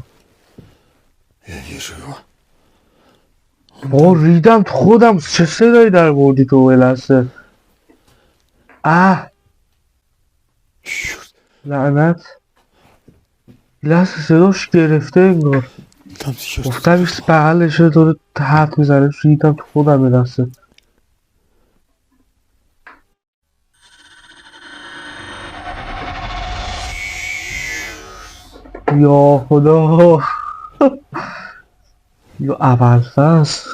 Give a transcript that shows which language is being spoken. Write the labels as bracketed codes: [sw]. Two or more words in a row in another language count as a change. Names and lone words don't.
[ru] Я вижу его. [fa] با ریدم تو خودم چه صدایی در بردی تو لحظه [ru] Черт, [fa] لعنت لحظه صداش گرفته انگار [ru] там сейчас [fa] گفتم ایست بغلشه داره حرف میزنه ریدم تو خودم یه لحظه یا خدا یا اول فصل